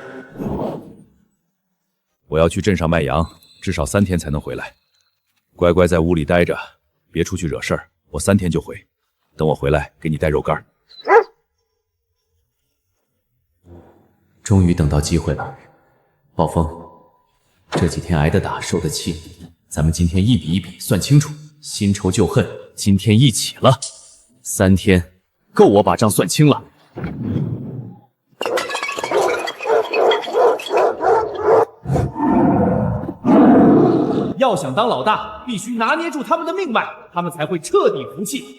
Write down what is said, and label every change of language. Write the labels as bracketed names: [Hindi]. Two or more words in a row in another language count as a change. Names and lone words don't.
[Chinese] 我要去鎮上賣羊，至少3天才能回來。乖乖在屋裡待着，別出去惹事兒。我3天就回，等我回來給你帶肉乾。終於等到機會了，暴風。這幾天挨的打，受的氣，咱們今天一筆一筆算清楚，新仇舊恨今天一起了。3天夠我把賬算清了。要想當老大，必須拿捏住他們的命脈，他們才會徹底服氣。